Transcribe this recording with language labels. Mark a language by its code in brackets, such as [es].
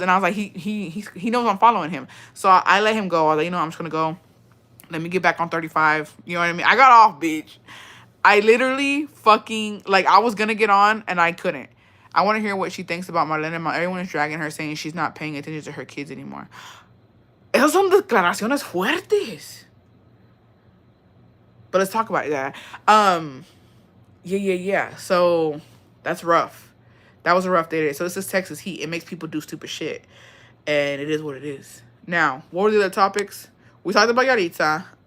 [en] And I was like, he knows I'm following him. So I let him go. I was like, you know, I'm just going to go. Let me get back on 35. You know what I mean? I got off, bitch. I literally fucking, like, I was going to get on and I couldn't. I want to hear what she thinks about Marlene. Everyone is dragging her, saying she's not paying attention to her kids anymore. [es] Esas son declaraciones fuertes. [en] But let's talk about that. Yeah. So that's rough. That was a rough day today. So this is Texas heat. It makes people do stupid shit. And it is what it is. Now, what were the other topics? We talked about Yaritza.